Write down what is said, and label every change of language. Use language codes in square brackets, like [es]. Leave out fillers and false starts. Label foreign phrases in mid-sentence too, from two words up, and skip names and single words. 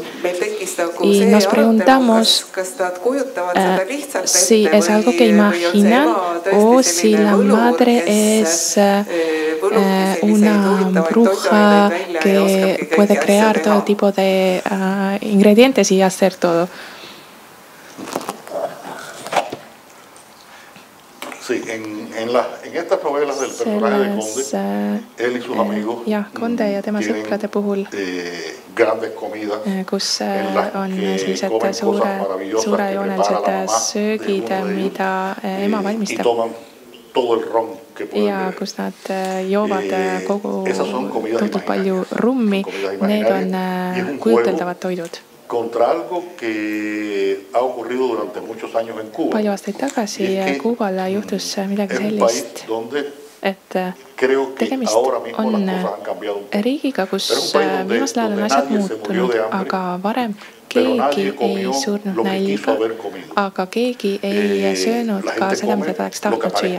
[es] Y nos preguntamos si es algo que imaginan o si la madre es una bruja que puede crear todo tipo de ingredientes y hacer todo. Sí, en estas novelas del personaje de Conde, él y sus amigos [et] Conde ja tema sõprade puhul, [es] grandes comidas [et] kus on sellised suurejoonelised söögid, mida ema valmistab ja kus nad joovad tohutult palju rummi. Need on kujuteldavad toidud. [es] Contra algo que ha ocurrido durante muchos años en Cuba. [et] Palju aastaid tagasi Kuubal juhtus midagi sellist, et tegemist on riigiga, kus viimasel ajal on asjad muutunud, aga varem keegi ei surnud nälga, aga keegi ei söönud ka seda, mida ta oleks tahtnud süüa.